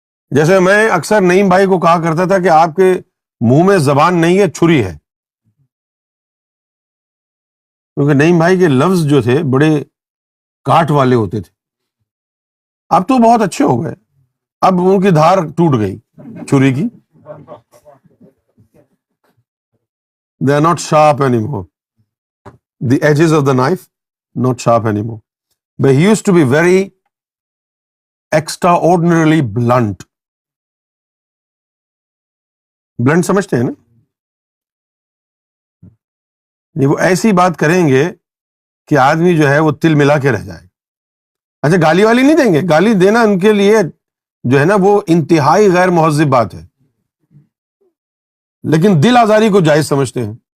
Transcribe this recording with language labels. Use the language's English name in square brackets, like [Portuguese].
[Urdu] جیسے میں اکثر نعیم بھائی کو کہا کرتا تھا کہ آپ کے منہ میں زبان نہیں ہے، چھری ہے. کیونکہ نعیم بھائی کے لفظ جو تھے بڑے کاٹ والے ہوتے تھے. اب تو بہت اچھے ہو گئے، اب ان کی دھار ٹوٹ گئی چھری کی. [English] They are not sharp anymore. The edges of the knife not sharp anymore. But he used to be very extraordinarily blunt. [Urdu] Blunt سمجھتے ہیں نا؟ یہ وہ ایسی بات کریں گے کہ آدمی جو ہے وہ تل ملا کے رہ جائے. اچھا گالی والی نہیں دیں گے، گالی دینا ان کے لیے جو ہے نا وہ انتہائی غیر مہذب بات ہے، لیکن دل آزاری کو جائز سمجھتے ہیں.